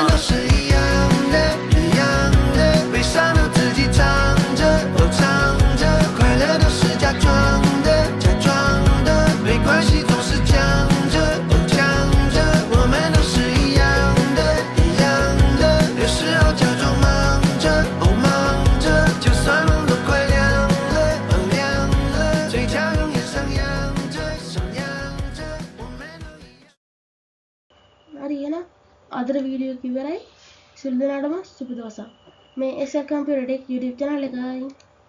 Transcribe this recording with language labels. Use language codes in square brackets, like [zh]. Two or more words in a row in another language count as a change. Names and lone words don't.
[zh] 我们都是一样的，一样的，悲伤的自己唱着，哦唱着，快乐都是假装的，假装的，没关系，总是讲着，哦讲着，我们都是一样的，一样的，有时候假装忙着，哦忙着，就算路都快亮了，哦亮了，嘴角永远上扬着，上扬着，我们都一样。 [si] හරි එහෙනම් අදට වීඩියෝ එක ඉවරයි. සියලු දෙනාටම සුබ දවසක්. මේ SL කම්පියුටර් ටෙක් YouTube channel එකයි.